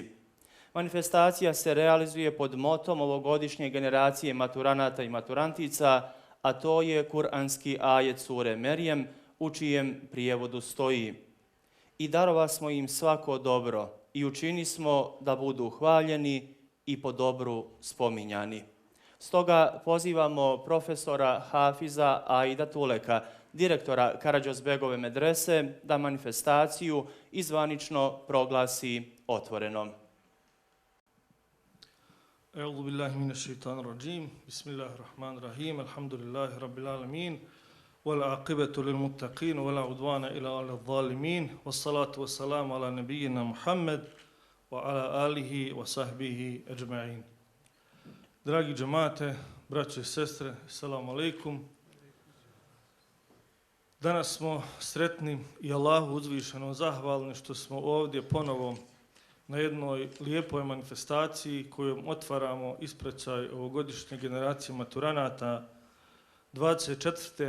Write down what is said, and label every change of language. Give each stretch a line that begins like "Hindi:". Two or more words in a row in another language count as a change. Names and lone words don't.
Bosnian: Manifestacija se realizuje pod motom ovogodišnje generacije maturanata i maturantica, a to je kuranski ajet sure Merijem, u čijem prijevodu stoji: I darova smo im svako dobro i učini smo da budu hvaljeni i po dobru spominjani. Stoga pozivamo profesora Hafiza Aida Tuleka, direktora Karađozbegove medrese, da manifestaciju izvanično proglasi otvorenom.
Arabic: أعوذ بالله من الشيطان الرجيم. بسم الله الرحمن الرحيم الحمد لله رب العالمين. والعاقبة للمتقين ولا عدوان إلا على الظالمين. والصلاة والسلام على نبينا محمد وعلى آله وصحبه أجمعين.
Bosnian: Dragi džemate, braće i sestre,
Arabic: السلام عليكم.
Bosnian: Danas smo sretni i Allahu uzvišeno zahvalni što smo ovdje ponovo na jednoj lijepoj manifestaciji kojom otvaramo ispraćaj ovogodišnje generacije maturanata 24.